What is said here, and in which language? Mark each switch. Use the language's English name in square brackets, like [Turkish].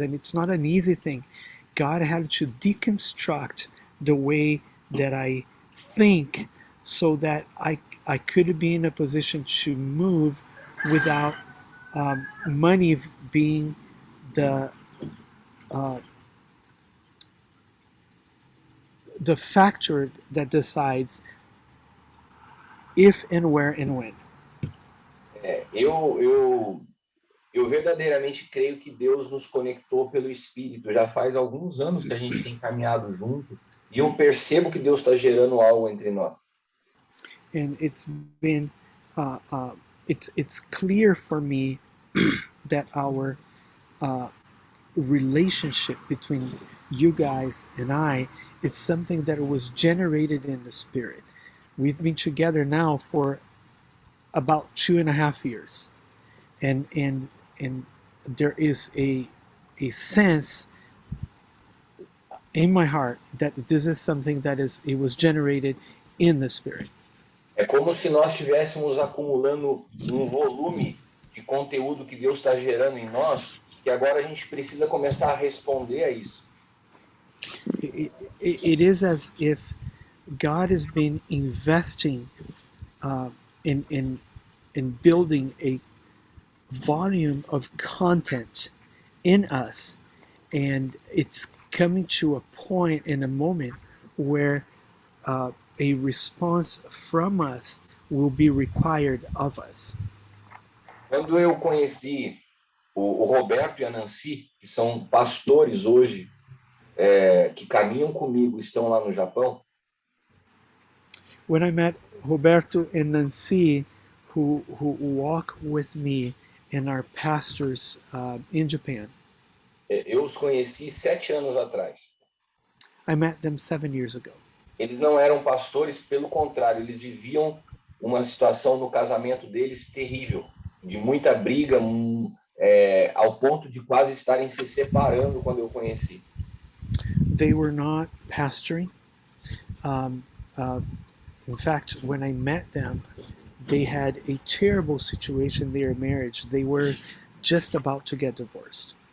[English] And it's not an easy thing. God had to deconstruct the way that I think so that I could be in a position to move without money being the factor that decides if and where and when. [Portuguese] Eu verdadeiramente creio que Deus nos conectou pelo Espírito. Já faz alguns anos que a gente tem caminhado junto e eu percebo que Deus está gerando algo entre nós. [English] And it's been it's clear for me that our relationship between you guys and I, it's something that was generated in the spirit. We've been together now for about 2.5 years, and there is a sense in my heart that this is something that is it was generated in the spirit. [Portuguese] É como se nós estivéssemos acumulando um volume de conteúdo que Deus está gerando em nós, que agora a gente precisa começar a responder a isso. [English] It is as if God has been investing uh, in building a volume of content in us, and it's coming to a point in a moment where a response from us will be required of us. [Portuguese] Quando eu conheci o Roberto e a Nancy, que são pastores hoje, que caminham comigo, estão lá no Japão, [English] When I met Roberto and Nancy, who walk with me and are pastors in Japan, [Portuguese] eu os conheci 7 anos atrás. [English] I met them 7 years ago. [Portuguese] Eles não eram pastores, pelo contrário, eles viviam uma situação no casamento deles terrível, de muita briga, ao ponto de quase estarem se separando quando eu conheci. [English] They were not pastoring. Um, uh, in fact, when I met them, they had a terrible situation in their marriage. They were just about to get divorced.